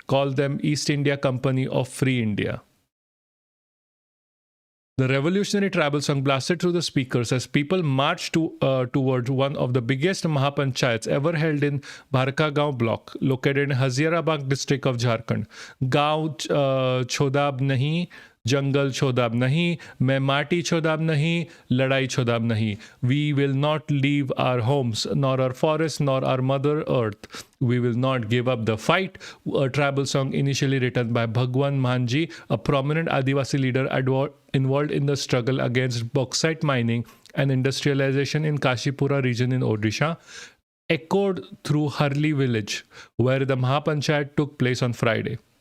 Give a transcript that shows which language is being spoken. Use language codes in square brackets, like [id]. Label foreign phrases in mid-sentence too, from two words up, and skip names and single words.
[en] Call them East India Company of Free India. The revolutionary tribal song blasted through the speakers as people marched towards one of the biggest Mahapanchayats ever held in Bharka Gaon block, located in Hazirabad district of Jharkhand. [sck] Gaon chodab nahi, jungle chodab nahi, main mati chodab nahi, ladai chodab nahi. [en] We will not leave our homes, nor our forests, nor our mother earth. We will not give up the fight. A tribal song initially written by Bhagwan Manji, a prominent Adivasi leader involved in the struggle against bauxite mining and industrialization in Kashipura region in Odisha, echoed through Harli village, where the Mahapanchayat took place on Friday.